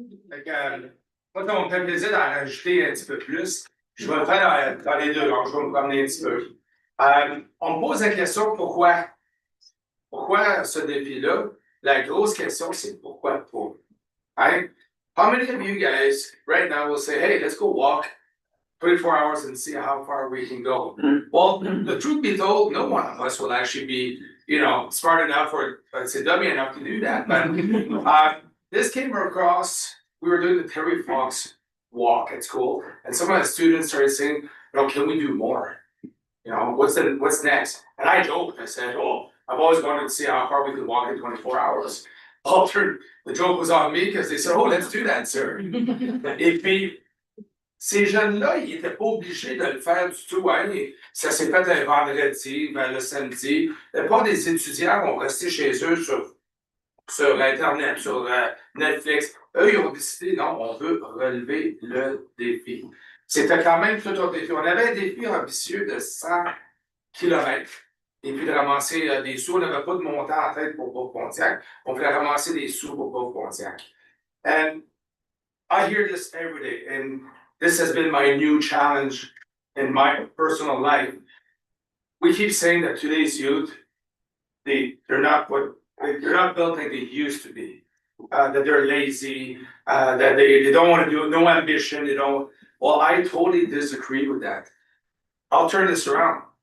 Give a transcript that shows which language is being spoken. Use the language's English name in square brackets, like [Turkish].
[French] Fait que, moi, ça me fait plaisir d'en rajouter un petit peu plus. Je vais le faire dans les 2 langues, je vais me promener un petit peu. On me pose la question pourquoi? Pourquoi ce défi-là? La grosse question, c'est pourquoi pas? [English] Right? How many of you guys right now will say, hey, let's go walk 24 hours and see how far we can go? Well, the truth be told, no one of us will actually be, smart enough or, let's say, dummy enough to do that. But this came across, we were doing the Terry Fox walk at school, and some of the students started saying, can we do more? What's next? And I joked, I said, I've always wanted to see how far we could walk in 24 hours. The joke was on me because they said, let's do that, sir. [French] Et puis, ces jeunes-là, ils n'étaient pas obligés de le faire du tout. Hein? Ça s'est fait un vendredi, le samedi. La plupart des étudiants ont resté chez eux sur Internet, sur Netflix. Eux, ils ont décidé, non, on veut relever le défi. C'était quand même tout un défi. On avait un défi ambitieux de 100 km. Et puis de ramasser des sous. On n'avait pas de montant en tête pour Pontiac. On voulait ramasser des sous pour Pontiac. [English] And I hear this every day. And this has been my new challenge in my personal life. We keep saying that today's youth, they're not built like they used to be. That they're lazy, that they don't want to do it, no ambition, Well, I totally disagree with that. I'll turn this around.